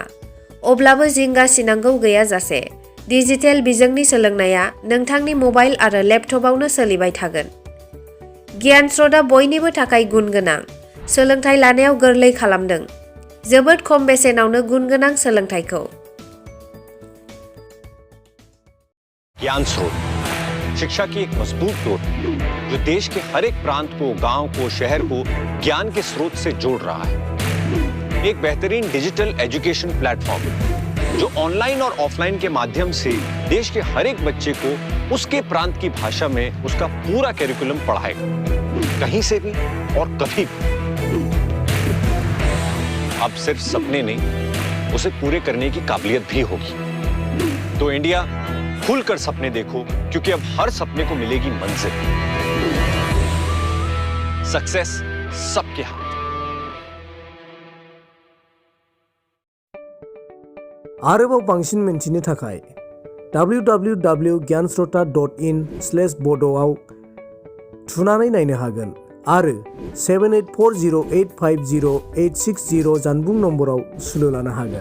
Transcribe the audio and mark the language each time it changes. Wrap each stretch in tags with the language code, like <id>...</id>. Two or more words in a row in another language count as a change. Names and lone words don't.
<brx>अब्लाबो जिंगा सिनांगौ गैयाजासे डिजिटेल बिजोंनि सोलोंनाया नोंथांनि मबाइल आरो लेपटपआवनो सोलिबाय थागोन। गियानस्रतआ बयनिबो थाखाय गुनगोनां सोलोंथाइ लानायाव गोरलै खालामदों। जोबोद खम बेसेनावनो गुनगोनां सोलोंथाइखौ।</brx> <hi>ज्ञानस्रोत शिक्षा की एक मजबूत डोर जो देश के हर एक प्रांत को, गांव को, शहर को ज्ञान के स्रोत से जोड़ रहा है। एक बेहतरीन</hi> <en>digital education platform</en> <hi>जो ऑनलाइन और ऑफलाइन के माध्यम से देश के हर एक बच्चे को उसके प्रांत की भाषा में उसका पूरा कैरिकुलम पढ़ाएगा, कहीं से भी और कभी भी। अब सिर्फ सपने नहीं, उसे पूरे करने की काबिलियत भी होगी। तो इंडिया, खुलकर सपने देखो, क्योंकि अब हर सपने को मिलेगी मंजिल। सक्सेस सबके हाथ।</hi> <brx>आरोबाव बांसिन मिन्थिनो थाखाय www.gyansrota.in/bodo आव थुनानै नायनो हागोन आरो 7840850860 जानबुं नम्बराव सुलु लानो हागोन।</brx>